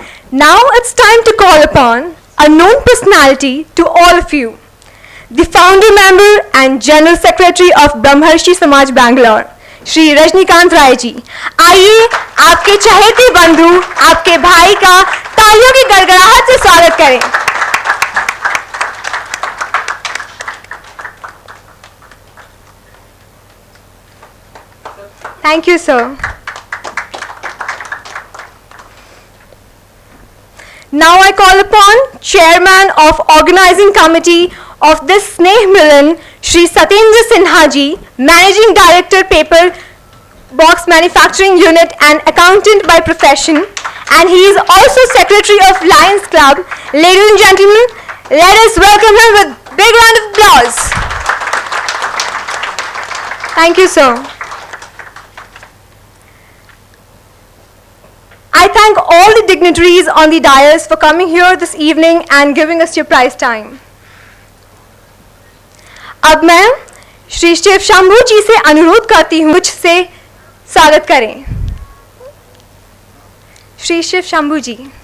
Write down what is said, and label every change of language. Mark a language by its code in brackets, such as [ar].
[en] Now it's time to call upon a known personality to all of you. The founder member and general secretary of Brahmarshi Samaj Bangalore, Shri Rajnikant Rai ji. [hi] आइए आपके चहेते बंधु, आपके भाई का तालियों की गड़गड़ाहट से स्वागत करें। [en] Thank you, sir. Now I call upon Chairman of Organizing Committee of this Sneh Milan Shri Satyendra Sinha ji, Managing Director, Paper Box Manufacturing Unit and accountant by profession, and he is also Secretary of Lions Club. Ladies and gentlemen, let us welcome him with big round of applause. Thank you, sir. I thank all the dignitaries on the dais for coming here this evening and giving us your prize time. [hi] अब मैं श्री शिव शंभू जी से अनुरोध करती हूँ कुछ से स्वागत करें। श्री शिव शंभू जी।